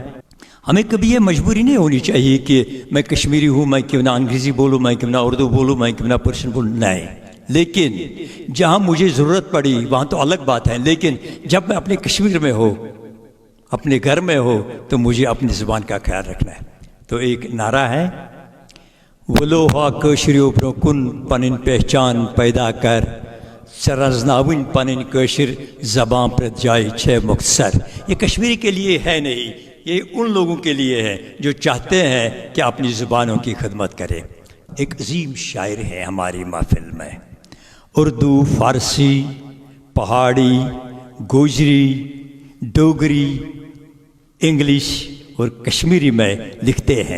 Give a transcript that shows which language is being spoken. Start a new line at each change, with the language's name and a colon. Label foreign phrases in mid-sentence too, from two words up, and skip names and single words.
Urdu: ہمیں کبھی یہ مجبوری نہیں ہونی چاہیے کہ میں کشمیری ہوں، میں کیوں نہ انگریزی بولوں، میں کیوں نہ اردو بولوں، میں کیوں نہ پرشین بولوں. نہیں، لیکن جہاں مجھے ضرورت پڑی وہاں تو الگ بات ہے، لیکن جب میں اپنے کشمیر میں ہو، اپنے گھر میں ہو، تو مجھے اپنی زبان کا خیال رکھنا ہے. تو ایک نعرہ ہے،
Kashmiri: ولو ہا کشریو برو کن پنن پہچان پیدا کر، سرزناون پنن کشر زبان پر جائے چھ مختصر.
Urdu: یہ کشمیری کے لیے ہے نہیں، یہ ان لوگوں کے لیے ہے جو چاہتے ہیں کہ اپنی زبانوں کی خدمت کریں. ایک عظیم شاعر ہے ہماری محفل میں، اردو، فارسی، پہاڑی، گوجری، ڈوگری، انگلش اور کشمیری میں لکھتے ہیں.